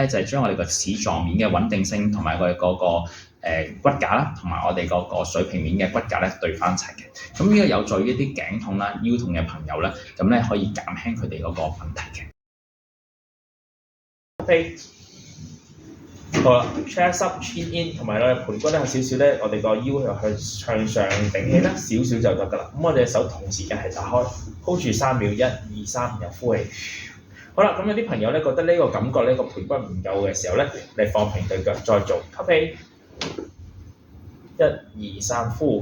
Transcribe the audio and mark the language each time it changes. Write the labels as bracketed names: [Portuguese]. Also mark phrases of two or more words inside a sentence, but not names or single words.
[Cantonese] 就係將我哋個齒狀面嘅穩定性同埋佢嗰個骨架啦，同埋我哋嗰個水平面嘅骨架咧對翻齊嘅。咁呢個有助於一啲頸痛啦、腰痛嘅朋友咧，咁咧可以減輕佢哋嗰個問題嘅。 [English] 好啦 ，chest up chin in， [Cantonese] 同埋咧盤骨咧有少少咧，我哋個腰又向上頂起啦，少少就得噶啦。咁我哋手同時間係打開 ，hold 住3秒，1、2、3，然後呼氣。好啦，咁有啲朋友咧覺得呢個感覺呢個盤骨唔夠嘅時候咧，你放平對腳再做吸氣，1、2、3呼。